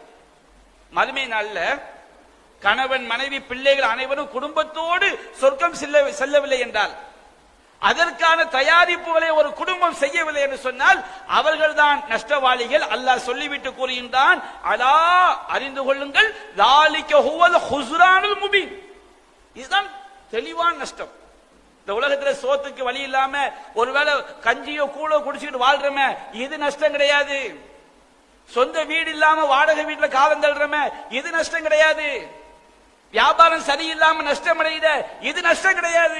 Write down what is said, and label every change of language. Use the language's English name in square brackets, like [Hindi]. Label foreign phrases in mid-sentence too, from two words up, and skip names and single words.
[Tamil] மறுமை நாள்ல கணவன் மனைவி பிள்ளைகள் அனைவரும் குடும்பத்தோடு சொர்க்கம் செல்லவில்லை என்றால், அதற்கான தயாரிப்புகளை ஒரு குடும்பம் செய்யவில்லை என்று சொன்னால் அவர்கள் தான் நஷ்டவாளிகள். அல்லாஹ் சொல்லிவிட்டு கூறுகின்றான், அலா அறிந்து கொள்ளுங்கள், [Arabic] ذَلِكَ هُوَ الْخُسْرَانُ الْمُبِينُ. [Tamil] இதுதான் தெளிவான நஷ்டம். இந்த உலகத்துல சோத்துக்கு வழி இல்லாம ஒருவேளை கஞ்சியோ கூழோ குடிச்சுக்கிட்டு வாழ்றமே, இது நஷ்டம் கிடையாது. சொந்த வீடு இல்லாம வாடகை வீட்டுல காலம் தள்ளுறமே, இது நஷ்டம் கிடையாது. வியாபாரம் சரியில்லாம நஷ்டம் அடையுத, இது நஷ்டம் கிடையாது.